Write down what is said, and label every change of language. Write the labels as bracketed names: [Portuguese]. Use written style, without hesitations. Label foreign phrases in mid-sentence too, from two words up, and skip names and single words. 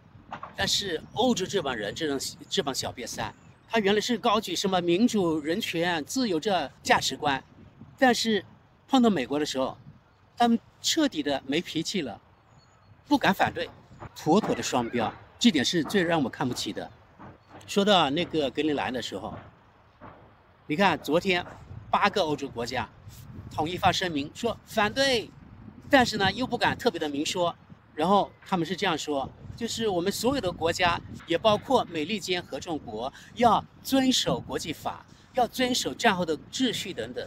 [Chinese] 但是歐洲這幫人，這幫小癟三，他原來是高舉什麼民主、人權、自由這價值觀，但是碰到美國的時候，他們徹底的沒脾氣了，不敢反对，妥妥的雙標，這點是最讓我看不起的。說到那個格陵蘭的時候，你看昨天8 個歐洲國家統一發聲明說反對，但是呢又不敢特別的明說，然後他們是這樣說，就是我們所有的國家，也包括美利坚合众國，要遵守國際法，要遵守戰後的秩序等等。